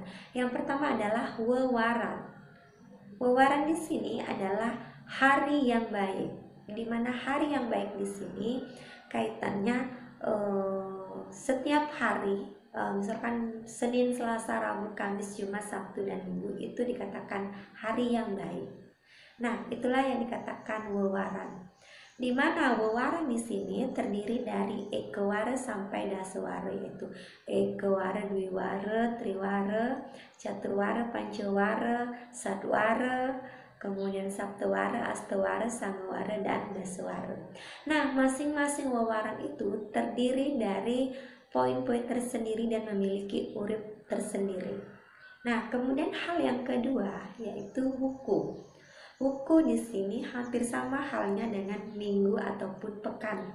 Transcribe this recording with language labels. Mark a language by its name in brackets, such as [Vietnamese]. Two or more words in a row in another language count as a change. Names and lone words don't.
[Indonesian] Yang pertama adalah wewaran. Wewaran di sini adalah hari yang baik, di mana hari yang baik di sini kaitannya setiap hari, misalkan Senin, Selasa, Rabu, Kamis, Jumat, Sabtu, dan Minggu itu dikatakan hari yang baik. Nah, itulah yang dikatakan wewaran. Di mana wewaran di sini terdiri dari ekawara sampai dasawara, yaitu ekawara, dwiwara, triwara, caturwara, pancawara, sadwara, kemudian saptawara, astawara, samawara, dan dasawara. Nah, masing-masing wewaran itu terdiri dari poin-poin tersendiri dan memiliki urip tersendiri. Nah, kemudian hal yang kedua yaitu wuku. Wuku di sini hampir sama halnya dengan minggu ataupun pekan.